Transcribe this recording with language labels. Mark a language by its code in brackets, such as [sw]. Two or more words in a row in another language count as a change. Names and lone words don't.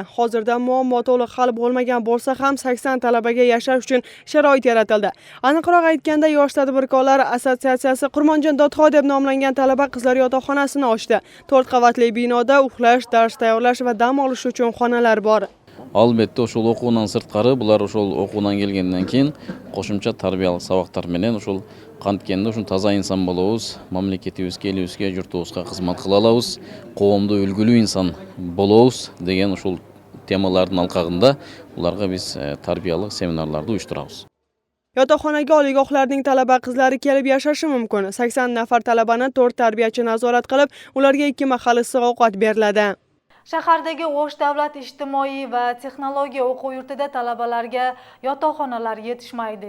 [uz] Hozirda muammo to'liq hal bo'lmagan bo'lsa ham 80 talabaga yashash uchun sharoit yaratildi. Aniqroq aytganda, Yosh tadbirkorlar assotsiatsiyasi Qurmonjon Dodxo deb nomlangan talaba qizlar yotoqxonasini ochdi. 4 qavatli binoda uxlash, dars tayyorlash va dam olish uchun xonalar bor. [ky] Albatta ошол окуунан сырткары булар ошол окуудан келгенден кийин кошумча тарбиялык сабактар менен ошол канткенде ушул таза инсан болобуз, мамлекетибизге, элибизге, журтубузга кызмат кыла алабыз, коомдо үлгүлүү инсан болобуз деген ушул темалардын алкагында уларга биз тарбиялык семинарларды уюштурабыз. [uz] Yotoqxonaga oliygohlarning talaba qizlari kelib yashashi mumkin. 80 nafar talabani 4 tarbiyachi nazorat qilib, ularga 2 mahal issiq ovqat beriladi. Shahardagi O'sh davlat ijtimoiy va texnologiya o'quv yurtida talabalarga yotoqxonalar yetishmaydi.